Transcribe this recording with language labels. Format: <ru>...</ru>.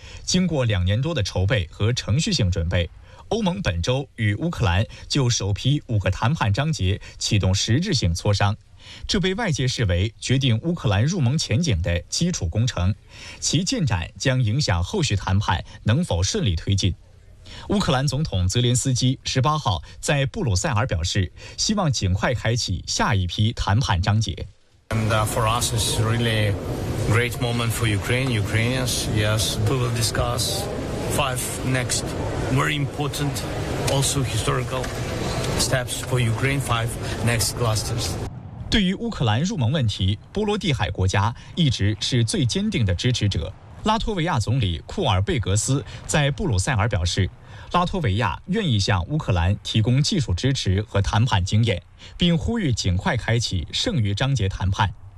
<zh>经过两年多的筹备和程序性准备，欧盟本周与乌克兰就首批五个谈判章节启动实质性磋商，这被外界视为决定乌克兰入盟前景的基础工程，其进展将影响后续谈判能否顺利推进。乌克兰总统泽连斯基18号在布鲁塞尔表示，希望尽快开启下一批谈判章节。</zh> <en>And for us, it's really a great moment for Ukraine, Ukrainians. Yes, we will discuss five next very important, also historical steps for Ukraine. Five next clusters.</en> <zh>对于乌克兰入盟问题，波罗的海国家一直是最坚定的支持者。拉脱维亚总理库尔贝格斯在布鲁塞尔表示，拉脱维亚愿意向乌克兰提供技术支持和谈判经验，并呼吁尽快开启剩余章节谈判。</zh>